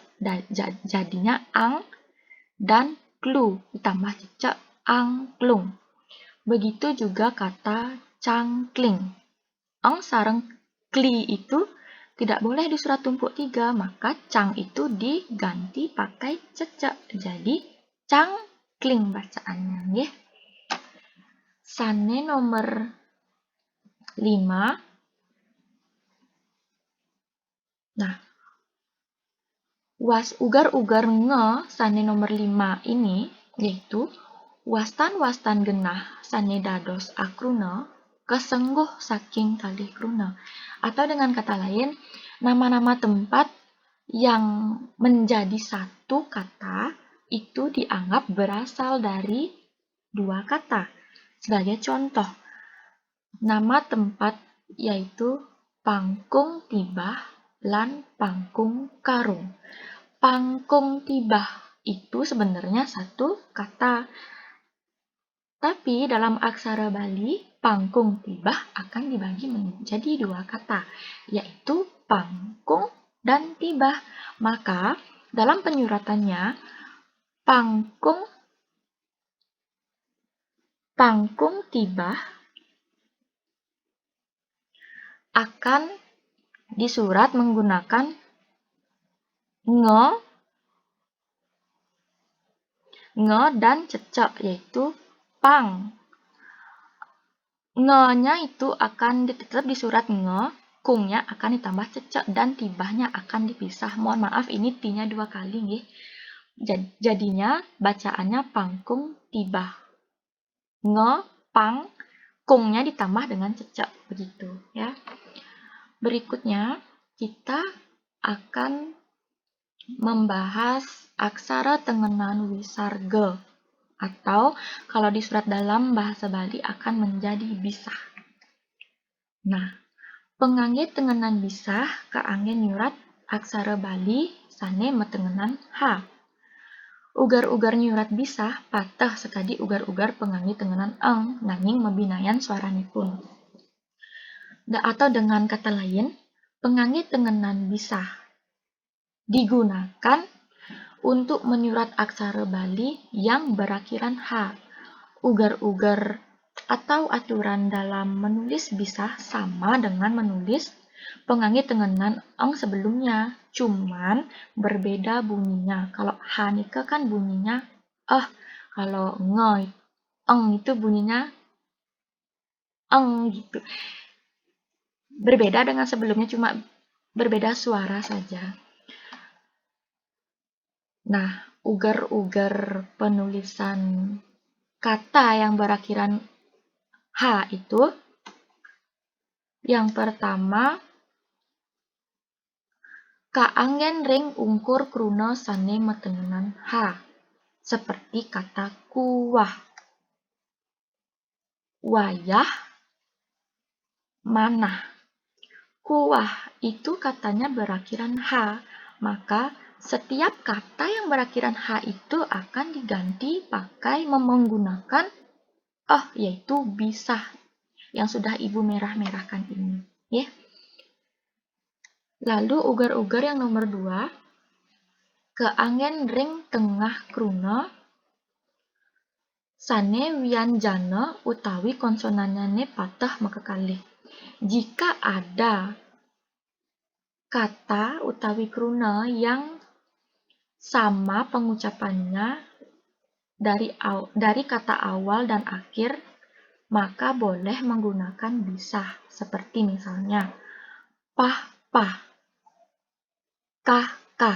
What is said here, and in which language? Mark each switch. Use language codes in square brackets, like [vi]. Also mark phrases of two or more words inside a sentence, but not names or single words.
[id] Jadinya ang dan klu ditambah cecek angklung. Begitu juga kata cangkling. Eng sareng kli itu tidak boleh disurat tumpuk 3, maka cang itu diganti pakai cecek. Jadi cang kling bacaannya nggih. [ban] Sane nomor 5. Nah, ugar-ugar nge sane nomor 5 ini yaitu wastan-wastan genah sane dados akruna kesengguh saking kalih kruna. [id] Atau dengan kata lain, nama-nama tempat yang menjadi satu kata itu dianggap berasal dari dua kata. Sebagai contoh, nama tempat yaitu Pangkung Tibah lan Pangkung Karung. Pangkung Tibah itu sebenarnya satu kata, tapi dalam aksara Bali, Pangkung Tibah akan dibagi menjadi dua kata, yaitu pangkung dan tibah. Maka, dalam penyuratannya, pangkung tibah akan disurat menggunakan nge dan cecek, yaitu pang. Nge-nya itu akan tetap disurat nge, kungnya akan ditambah cecek, dan tibahnya akan dipisah. Mohon maaf, ini ti-nya dua kali nggih. Jadinya bacaannya pangkung tibah. Nge, pang, kungnya ditambah dengan cecek, begitu ya. Berikutnya kita akan membahas aksara tengenan wisarga, atau kalau di surat dalam bahasa Bali akan menjadi bisah. [ban] Nah, pengangge tengenan bisah kaangge nyurat aksara Bali sane metengenan H. Ugar-ugar nyurat bisah patah sekadi ugar-ugar pengangge tengenan eng nanging mebinayan suaranipun. [id] Atau dengan kata lain, pengangge tengenan bisah digunakan untuk menyurat aksara Bali yang berakhiran H. Ugar-ugar atau aturan dalam menulis bisah sama dengan menulis pengangge tengenan eng sebelumnya, cuman berbeda bunyinya. Kalau H nika kan bunyinya kalau eng itu bunyinya eng gitu. Berbeda dengan sebelumnya, cuma berbeda suara saja. Nah, ugar-ugar penulisan kata yang berakhiran H itu, yang pertama, [ban] kaanggen ring ungkur kruna sane metengenan H, [id] seperti kata kuwah, wayah, manah. Kuwah itu katanya berakhiran H, maka setiap kata yang berakhiran H itu akan diganti pakai menggunakan yaitu bisah yang sudah Ibu merah-merahkan ini, ya. Lalu ugar-ugar yang nomor 2, [ban] keanggen ring tengah kruna sane wianjana utawi konsonanane patah mekakalih. [id] Jika ada kata [ban] utawi kruna [id] yang sama pengucapannya dari kata awal dan akhir, maka boleh menggunakan bisah, seperti misalnya pah-pah, kah-kah.